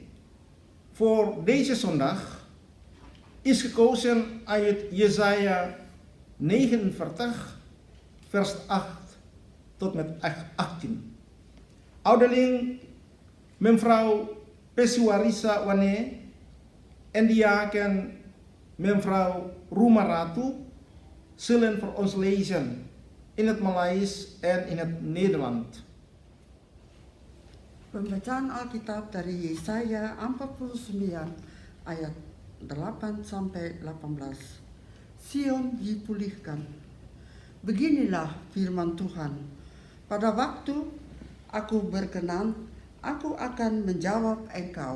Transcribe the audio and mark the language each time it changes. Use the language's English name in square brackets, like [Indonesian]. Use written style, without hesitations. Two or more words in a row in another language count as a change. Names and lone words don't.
[Dutch] voor deze zondag is gekozen uit Jesaja 49, vers 8 tot met 18. Ouderling mevrouw Pesuarisa Wane en diaken mevrouw Rumaratu zullen voor ons lezen in het Maleis en in het Nederland. [Indonesian] Pembacaan Alkitab dari Yesaya 49 ayat 8 sampai 18. Sion dipulihkan. Beginilah firman Tuhan. Pada waktu aku berkenan, aku akan menjawab engkau.